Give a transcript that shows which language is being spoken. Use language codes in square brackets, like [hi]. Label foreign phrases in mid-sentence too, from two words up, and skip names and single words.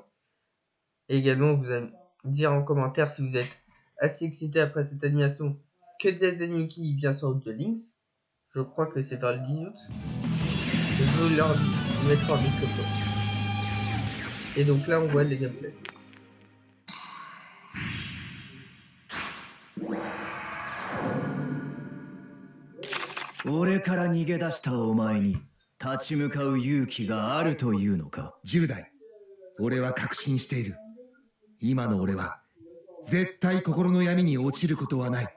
[fr] Et également, vous allez dire en commentaire si vous êtes assez excité après cette animation que Zenzuki vient sur Duel Links. Je crois que c'est vers le 10 août. Je vous leur mettrai en description. Et donc là, on voit les gameplays. [ja] 俺から逃げ出したお前に立ち向かう勇気があるというのか。 10代、俺は確信している。今の俺は絶対心の闇に落ちることはない。